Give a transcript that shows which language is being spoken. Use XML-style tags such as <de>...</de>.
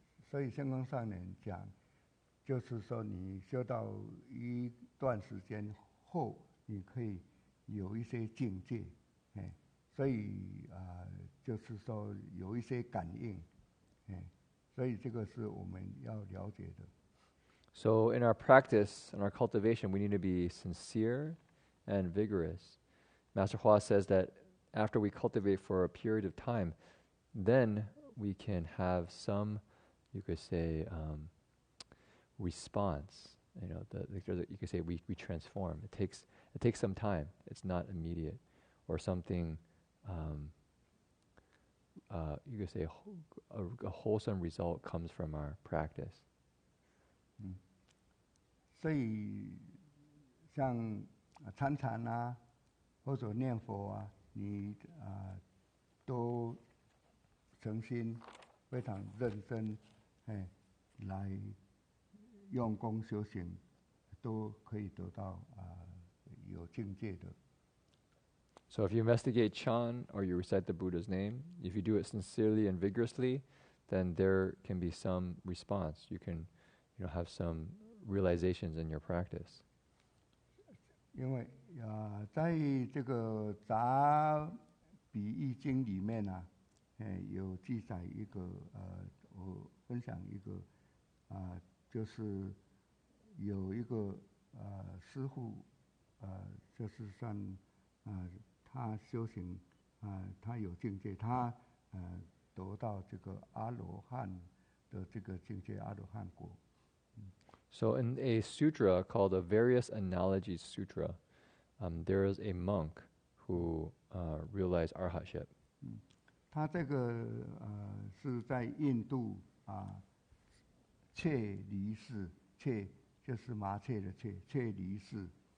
<zh>所以香光上人讲，就是说你修到一段时间后，你可以有一些境界，所以就是说有一些感应，所以这个是我们要了解的。</zh> <en>So in our practice, in our cultivation, we need to be sincere and vigorous. Master Hua says that after we cultivate for a period of time, then we can have some, you could say, response. You could say we transform. It takes some time. It's not immediate, or something. You could say a wholesome result comes from our practice.</en> <zh>所以像参禅啊，或者念佛啊，你都诚心、非常认真，来用功修行，都可以得到有境界的。</zh> <en>So if you investigate Chan or you recite the Buddha's name, if you do it sincerely and vigorously, then there can be some response. You can, have some realizations in your practice.</en> <zh>因为在这个杂比喻经里面啊，有记载一个我分享一个就是有一个师父就是算他修行他有境界，他得到这个阿罗汉的这个境界，阿罗汉果。</zh> <en>So in a sutra called the Various Analogies Sutra, there is a monk who realized arhatship.</en> <zh>他这个是在印度雀离寺，雀就是麻雀的雀，雀离寺。</zh>